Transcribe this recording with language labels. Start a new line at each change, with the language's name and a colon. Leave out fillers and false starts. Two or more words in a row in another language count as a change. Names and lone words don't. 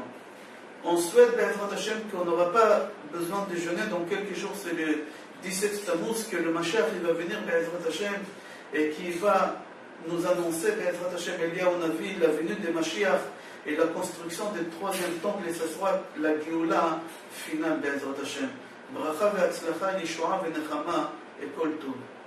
French: On souhaite,
Hebrew: בעזרת השם,
French: qu'on n'aura pas besoin de jeûner dans quelques jours, c'est le 17 Tammuz, que le Mashiach il va venir,
Hebrew: בעזרת השם,
French: et qui va nous annoncer,
Hebrew: בעזרת השם,
French: on a vu la venue de Mashiach, et la construction du 3e temple, et ce sera la Géoula finale,
Hebrew: בעזרת השם. ברכה והצלחה, ישועה ונחמה, et כל טוב.